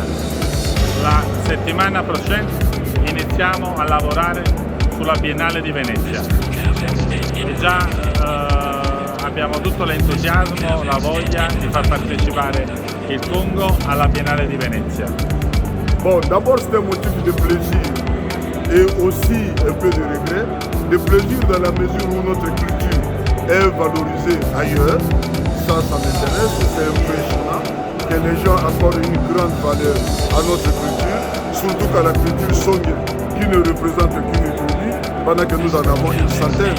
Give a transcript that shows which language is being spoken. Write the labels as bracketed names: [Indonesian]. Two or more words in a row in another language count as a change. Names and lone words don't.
[Italian] La settimana prossima iniziamo a lavorare sulla Biennale di Venezia e già abbiamo tutto l'entusiasmo, la voglia di far partecipare il Congo alla Biennale di Venezia. [French] Bon, d'abord c'est un motif de plaisir et aussi un peu de regret. De plaisir dans la mesure où notre culture est valorisée ailleurs. Ça m'intéresse, c'est impressionnant que les gens accordent une grande valeur à notre culture, surtout qu'à la culture Songe, qui ne représente qu'une tribu, pendant que nous en avons une centaine.